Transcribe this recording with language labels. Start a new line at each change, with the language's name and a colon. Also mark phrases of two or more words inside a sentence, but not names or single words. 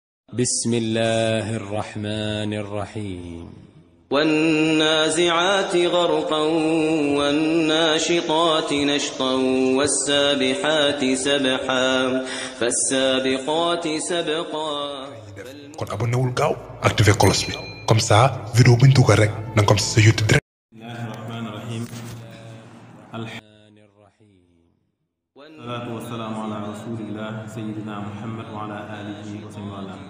Arabic: بسم الله الرحمن الرحيم والنازعات غرقا والناشطات نشطا والسابحات سبحا فالسابقات سبقا.
Wolof: kon abonné wul gaaw
French: activé cloche
Wolof: bi
French: comme ça vidéo
Wolof: buñ dugal rek nanga ko am ci sa YouTube direct.
Arabic: بسم الله الرحمن الرحيم الصلاة والسلام على رسول الله سيدنا محمد وعلى آله وصحبه وسلم.